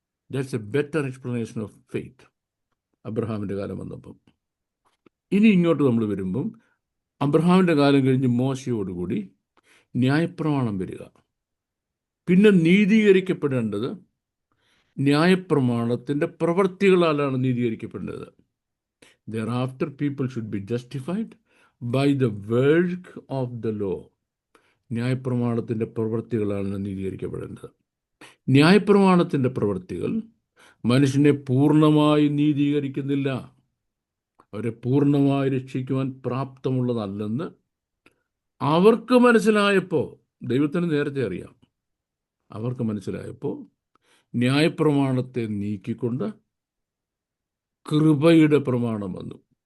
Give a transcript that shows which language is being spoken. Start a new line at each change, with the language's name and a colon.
English: that's a better explanation of faith
Malayalam: അബ്രഹാമിൻ്റെ കാലം വന്നപ്പം. ഇനി ഇങ്ങോട്ട് നമ്മൾ വരുമ്പം അബ്രഹാമിൻ്റെ കാലം കഴിഞ്ഞ് മോശയോടുകൂടി ന്യായപ്രമാണം വരിക. പിന്നെ നീതീകരിക്കപ്പെടേണ്ടത് ന്യായപ്രമാണത്തിൻ്റെ പ്രവൃത്തികളാലാണ് നീതീകരിക്കപ്പെടേണ്ടത്.
English: Thereafter people should be justified by the work of the law.
Malayalam: ന്യായപ്രമാണത്തിൻ്റെ പ്രവൃത്തികളാണ് നീതീകരിക്കപ്പെടേണ്ടത്. ന്യായപ്രമാണത്തിൻ്റെ പ്രവൃത്തികൾ മനുഷ്യനെ പൂർണ്ണമായി നീതീകരിക്കുന്നില്ല, അവരെ പൂർണ്ണമായി രക്ഷിക്കുവാൻ പ്രാപ്തമുള്ളതല്ലെന്ന് അവർക്ക് മനസ്സിലായപ്പോൾ, ദൈവത്തിന് നേരത്തെ അറിയാം, അവർക്ക് മനസ്സിലായപ്പോൾ ന്യായപ്രമാണത്തെ നീക്കിക്കൊണ്ട് കൃപയുടെ പ്രമാണം വന്നു.